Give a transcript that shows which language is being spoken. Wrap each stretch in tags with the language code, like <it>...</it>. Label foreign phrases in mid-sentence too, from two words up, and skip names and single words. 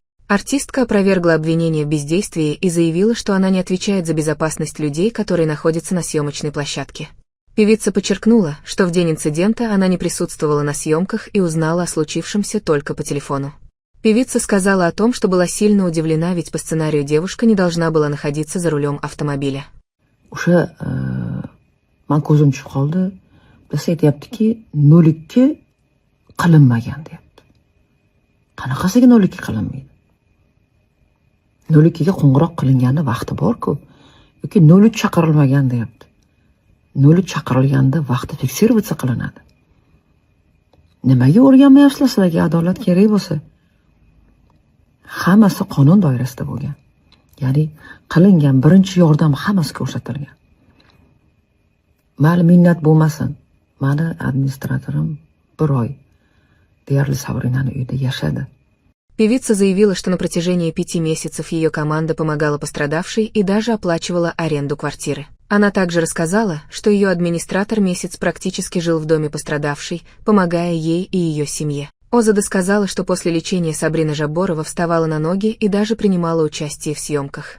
<ru>Артистка опровергла обвинение в бездействии и заявила, что она не отвечает за безопасность людей, которые находятся на съемочной площадке. Певица подчеркнула, что в день инцидента она не присутствовала на съемках и узнала о случившемся только по телефону. Певица сказала о том, что была сильно удивлена, ведь по сценарию девушка не должна была находиться за рулем автомобиля.</ru> <uz>O'sha men ko'zim tushib qoldi. Biz aytayaptiki, 02 qilinmagan deyapti. Qanaqasiga 02 qilinmaydi? 02 ga qo'ng'iroq qilingani vaqti bor-ku. Yoki 03 chaqirilmagan deyapti. 03 chaqirilganda vaqti tekshiruv qilinadi. Nimaga o'rganmayapsizlar sizlarga adolat kerak bo'lsa? Hammasi qonun doirasida bo'lgan. Ya'ni qilingan birinchi yordam hammasi ko'rsatilgan. Mayli minnat bo'lmasin. Mani administratorim 1 oy deyarli Sabrinani uyida yashadi.</uz> <ru>Певица заявила, что на протяжении 5 месяцев ее команда помогала пострадавшей и даже оплачивала аренду квартиры. Она также рассказала, что ее администратор месяц практически жил в доме пострадавшей, помогая ей и ее семье. Озада сказала, что после лечения Сабрина Жабборова вставала на ноги и даже принимала участие в съемках.</ru>